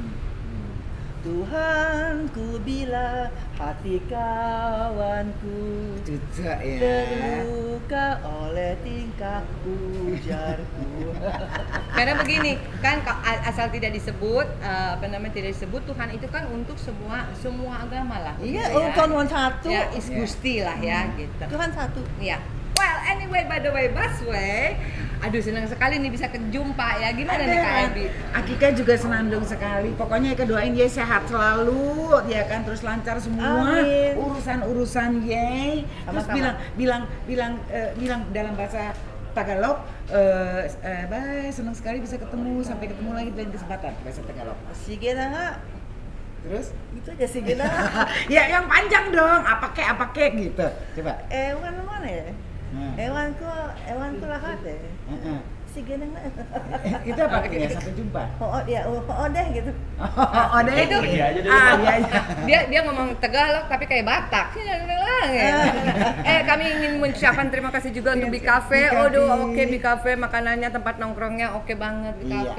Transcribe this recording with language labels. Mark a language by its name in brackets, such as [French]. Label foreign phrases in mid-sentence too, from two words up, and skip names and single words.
[Indonesian] Tuhan ku bila hati kawanku terluka oleh tingkah ujarku. Karena begini kan, asal tidak disebut tidak disebut Tuhan itu kan untuk semua agama lah. Iya, ya. Tuhan satu. Ya, is Gusti lah ya gitu. Tuhan satu. Iya. [English] Well, anyway, by the way, [Indonesian] Busway, aduh senang sekali nih bisa kejumpa ya. Gimana nih Kak Ebi? Akika juga senandung sekali. Pokoknya Eka doain dia sehat selalu, ya kan, terus lancar semua urusan ye. Terus bilang dalam bahasa Tagalog, bye, senang sekali bisa ketemu, sampai ketemu lagi di lain kesempatan bahasa Tagalog. [Filipino] Sige na nga. [Indonesian] Terus? Itu aja [Filipino] sige na. [Indonesian] Ya yang panjang dong, apa kek gitu. Coba. [Filipino] Ewan naman eh. Ewan ko lahat eh. Sige na nga. [Indonesian] Itu apa artinya? Sampai jumpa. Oo deh gitu. Oh deh. Itu dia ngomong Tagalog tapi kayak Batak. Kami ingin mengucapkan terima kasih juga untuk Bi Cafe. Oke Bi Cafe, makanannya, tempat nongkrongnya oke banget Bi Cafe.